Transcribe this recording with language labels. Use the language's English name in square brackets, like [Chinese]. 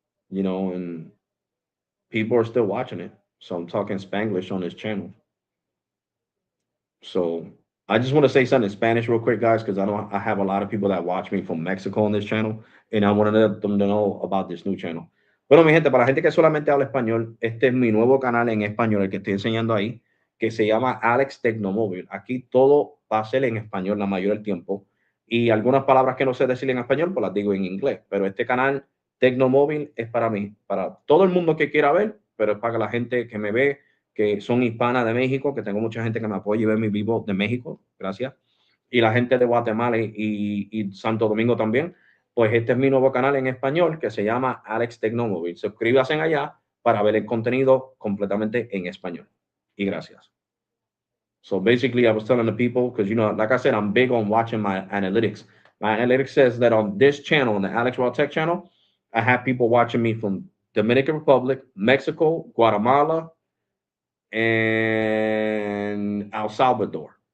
[English] And people are still watching it, so I'm talking Spanglish on this channel. So I just want to say something in Spanish real quick, guys, because I have a lot of people that watch me from Mexico on this channel, and I want to let them know about this new channel. [Spanish] Bueno, mi gente, para la gente que solamente habla español, este es mi nuevo canal en español, el que estoy enseñando ahí, que se llama Alex Tecnomóvil. Aquí todo va a ser en español la mayoría del tiempo, y algunas palabras que no sé decir en español, pues las digo en inglés. Pero este canal Tecnomóvil es para mí, para todo el mundo que quiera ver, pero es para la gente que me ve que son hispanas de México, que tengo mucha gente que me apoya y ve mi vivo de México, gracias. Y la gente de Guatemala y Santo Domingo también. Pues este es mi nuevo canal en español que se llama Alex Tecnomóvil. Suscríbanse allá para ver el contenido completamente en español. Y gracias. [English] So basically, I was telling the people, because, like I said, I'm big on watching my analytics. My analytics says that on this channel, on the Alex Rawtalk channel, I have people watching me from Dominican Republic, Mexico, Guatemala, and El Salvador.